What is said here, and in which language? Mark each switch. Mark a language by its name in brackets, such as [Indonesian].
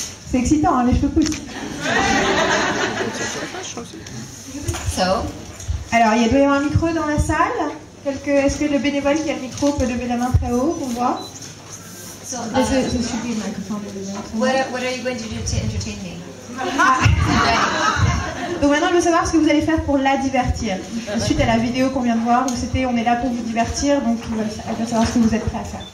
[French] C'est excitant, hein, les cheveux poussent. So, Alors, il doit y avoir un micro dans la salle. Est-ce que le bénévole qui a le micro peut lever la main très haut pour voir? so [English] There should be a microphone over there. what are you going to do to entertain me? [French] Donc maintenant, je veux savoir ce que vous allez faire pour la divertir. Suite à la vidéo qu'on vient de voir, où c'était on est là pour vous divertir, donc elle veut savoir ce que vous êtes prêts à faire.